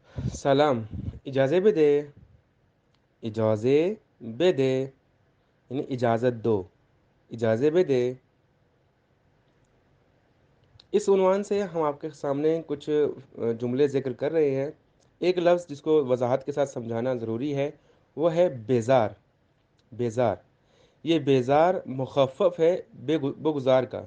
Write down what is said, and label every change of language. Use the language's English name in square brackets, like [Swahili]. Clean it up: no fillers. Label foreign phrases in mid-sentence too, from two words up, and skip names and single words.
[Persian] سلام. اجازه بده. اجازه بده [Urdu] یعنی اجازت دو. [Persian] اجازه بده. [Urdu] اس عنوان سے ہم آپ کے سامنے کچھ جملے ذکر کر رہے ہیں. ایک لفظ جس کو وضاحت کے ساتھ سمجھانا ضروری ہے وہ ہے بیزار. بیزار. یہ بیزار مخفف ہے بگزار کا.